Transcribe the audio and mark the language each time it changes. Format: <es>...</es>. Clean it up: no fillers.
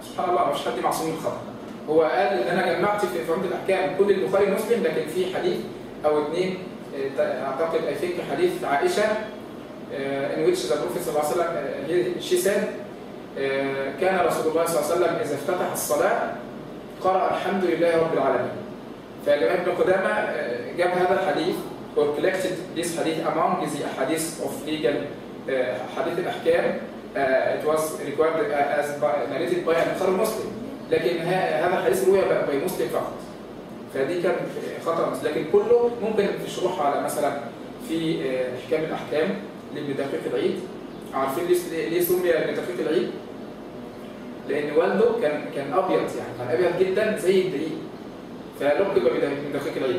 <ar>سبحان الله ما فيش حد معصوم من الخطأ. هو قال إن أنا جمعت في عمدة الأحكام كل البخاري ومسلم، لكن في حديث أو 2 أعتقد</ar> <en>I think</en> <ar>حديث عائشة</ar> <en>in which the Prophet</en> <ar>صلى الله عليه وسلم</ar> <en>she said</en> <ar>كان رسول الله صلى الله عليه وسلم إذا افتتح الصلاة قرأ الحمد لله رب العالمين. فالإمام ابن قدامة جاب هذا الحديث</ar> <en>or collected this hadith among the ahadith of legal</en> <ar>حديث الأحكام.</ar> <en>It was recorded as narrated by</en> <ar>البخاري ومسلم، لكن هذا الحديث روي</ar> <en>by</en> <ar>مسلم فقط. فدي كان خطأ، لكن كله ممكن في شروح على مثلا في احكام الأحكام لابن دقيق العيد. عارفين ليه سمي ابن دقيق العيد؟ لأن والده كان أبيض، يعني كان أبيض جدا زي الدقيق، فلقب بابن دقيق العيد.</ar>